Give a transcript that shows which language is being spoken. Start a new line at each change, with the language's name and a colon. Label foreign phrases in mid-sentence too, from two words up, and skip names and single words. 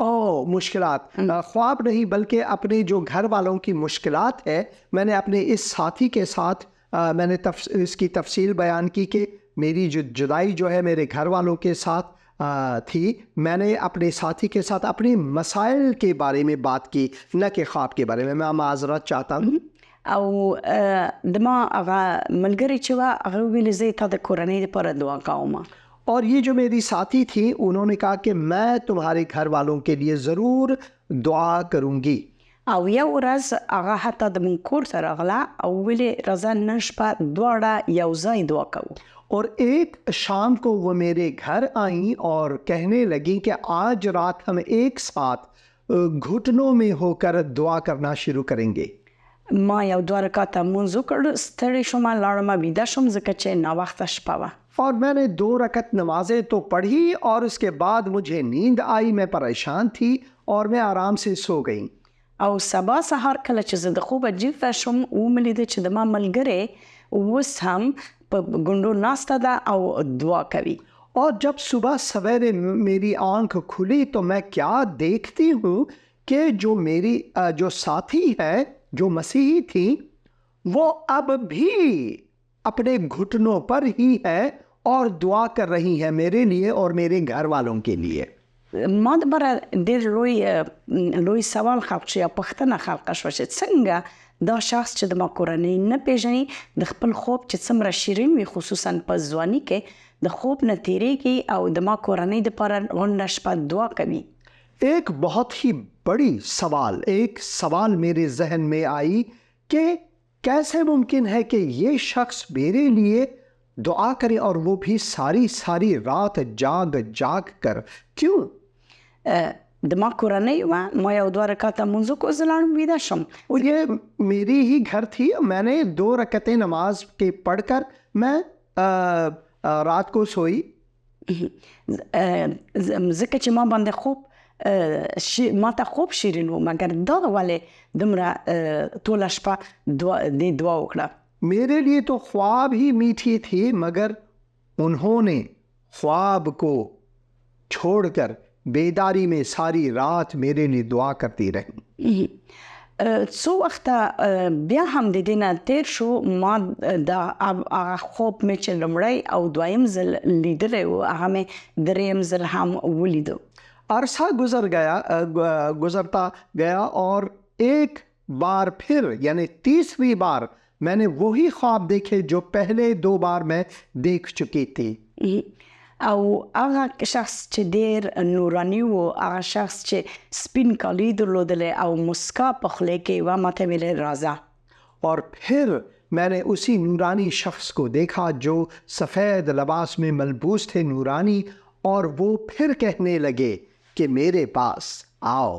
Urdu: مشکلات خواب نہیں بلکہ اپنے جو گھر والوں کی مشکلات ہے، میں نے اپنے اس ساتھی کے ساتھ میں نے اس کی تفصیل بیان کی کہ میری جو جدائی جو ہے میرے گھر والوں کے ساتھ تھی. میں نے اپنے ساتھی کے ساتھ اپنے مسائل کے بارے میں بات کی، نہ کہ خواب کے بارے میں. میں معذرت چاہتا ہوں.
Pashto: او د ما هغه ملګرې چې وه هغه وویلې زه تا د کورنۍ دپاره دعا کوم.
Urdu: اور یہ جو میری ساتھی تھی انہوں نے کہا کہ میں تمہارے گھر والوں کے لیے ضرور دعا کروں گی.
Pashto: او یو ورځ هغه حتی د مونږ کور ته راغله او ویلې راځه نن شپه دواړه یو ځای دعا کوو.
Urdu: اور ایک شام کو وہ میرے گھر آئیں اور کہنے لگیں کہ آج رات ہم ایک ساتھ گھٹنوں میں ہو کر دعا کرنا شروع کریں گے.
Pashto: ما یو 2 رکعته مونځ وکړ، ستړې شوم، لاړم ویده شوم ځکه چې ناوخته شپه وه.
Urdu: اور میں نے 2 رکعت نمازیں تو پڑھی اور اس کے بعد مجھے نیند آئی. میں پریشان تھی اور میں آرام سے سو گئی.
Pashto: او سبا سهار کله چې زه د خوبه جیفته شوم ومې لیده چې د ما ملګرې اوس هم په ګونډو ناسته ده او دعا کوي.
Urdu: اور جب صبح سویرے میری آنکھ کھلی تو میں کیا دیکھتی ہوں کہ جو میری جو ساتھی ہے جو مسیحی تھی وہ اب بھی اپنے گھٹنوں پر ہی ہے اور دعا کر رہی ہے میرے لیے اور میرے گھر والوں کے لیے.
Pashto: ما دپاره ډېر لوی سوال خلق شو یا پوښتنه خلقه شوه چې څنګه دا شخص چې د ما کورنۍ نه پیژني د خپل خوب چې څومره شیرین وي خصوصا په ځواني کې د خوب نه تیریږي او د ما کورنۍ دپاره غونډه شپه دعا کوي.
Urdu: ایک بہت ہی بڑی ایک سوال میرے ذہن میں آئی کہ کیسے ممکن ہے کہ یہ شخص میرے لیے دعا کریں اور وہ بھی ساری ساری رات جاگ جاگ کر. کیوں؟
Pashto: د ما کورنۍ وه، ما یو 2 رکعته لمونځ وکړو، زه لاړم ویده شم.
Urdu: اور یہ میری ہی گھر تھی. میں نے 2 رکعتیں نماز کے پڑھ کر میں رات کو سوئی.
Pashto: ځکه چې ما باندې خوب ما ته خوب شیرین و، مګر دغه ولې دومره ټوله شپه دې دعا وکړه.
Urdu: میرے لیے تو خواب ہی میٹھی تھی، مگر انہوں نے خواب کو چھوڑ کر بیداری میں ساری رات میرے لیے دعا کرتی رہی.
Pashto: څو وخته بیا هم د دې نه تیر شو، ما د هغه خوب مې چې لومړی او دویم ځل لیدلی و، هغه مې دریم ځل هم ولیدو.
Urdu: عرصہ گزرتا گیا اور ایک بار پھر یعنی 3ویں بار میں نے وہی خواب دیکھے جو پہلے 2 بار میں دیکھ چکی تھی.
Pashto: او هغه شخص چې ډېر نوراني و، هغه شخص چې سپین کالي درلودلی او مسکا په خولې کې وه، ما ته ویلې راځه.
Urdu: اور پھر میں نے اسی نورانی شخص کو دیکھا جو سفید لباس میں ملبوس تھے نورانی، اور وہ پھر کہنے لگے کہ میرے پاس آؤ.